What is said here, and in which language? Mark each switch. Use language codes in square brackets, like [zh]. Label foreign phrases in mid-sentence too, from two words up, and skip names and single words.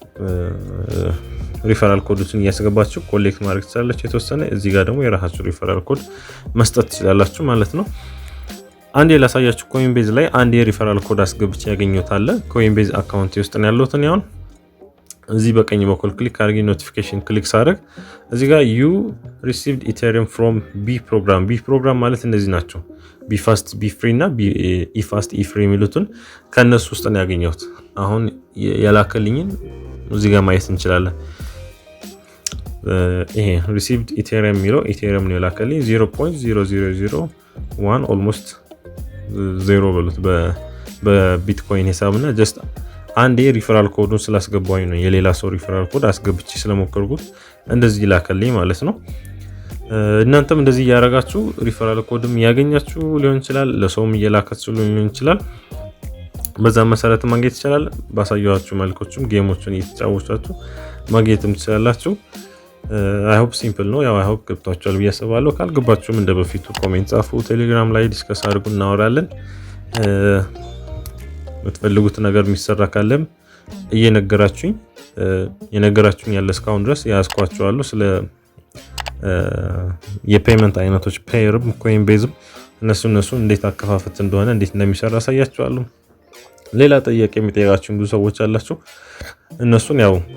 [en] referral codes [am] እያስገባችሁ ኮሌክት ማድረግ ትችላላችሁ የተወሰነ እዚህ ጋር ደግሞ የራሳችሁ [en] referral code [am] መስጠት ትችላላችሁ ማለት ነው አንዴ ላሳያችሁ ኮይንቤዝ ላይ አንዴ [en] referral code [am] አስገብቼ ያገኘሁታል ኮይንቤዝ አካውንት ውስጥ ነው ያለሁት ነው አሁን እዚህ በቀኝ በኩል ክሊክ አድርጌ ኖቲፊኬሽን ክሊክ ሳደርግ እዚህ ጋር [en] you received ethereum from b program [am] ማለት እነዚህ ናቸው b fast b free እና b fast e free የሚሉትን ከነሱ ውስጥ ነው ያገኘሁት አሁን ያላከልኝን እዚህ ጋር ማየት እንችላለን ይሄ [en] received ethereum [am] የሚለው ethereum ነው ያላከልኝ 0.0001 almost 0 በሉት በቢትኮይን ሂሳብና ጀስት አንዴ [en] referral code [am] ስላስገባኝ ነው የሌላ ሰው [en] referral code [am] አስገብቼ ስለሞከርኩት እንደዚህ ላከልኝ ማለት ነው እናንተም እንደዚህ ያረጋችሁ [en] referral code [am] ያገኛችሁ ሊሆን ይችላል ለሰውም እየላካችሁ ሊሆን ይችላል በዛ መሰረት ማግኘት ይችላል ባሳያችሁ መልኮችም ጌሞችን እየተጫወታችሁ ማግኘትም ትችላላችሁ [en] I hope [am] simple ነው ያው [en] I hope [am] ገብታችኋል ብዬ አስባለሁ ካልገባችሁም እንደ በፊቱ ኮሜንት ጻፉ ቴሌግራም ላይ ዲስከስ አድርጉ እናወራለን የምትፈልጉት ነገር የሚሰራ ካለም እየነገራችሁኝ የነገራችሁኝ ያለ እስካሁን ድረስ ያስኳቸዋለሁ ስለ የፔመንት አይነቶች ፔየርም ኮይንቤዝም እነሱ እንዴት አከፋፈት እንደሆነ እንዴት እንደሚሰራ አሳያችኋለሁ ሌላ ጥያቄ የሚጠይቃችሁ ብዙ ሰዎች አላችሁ እነሱን ያው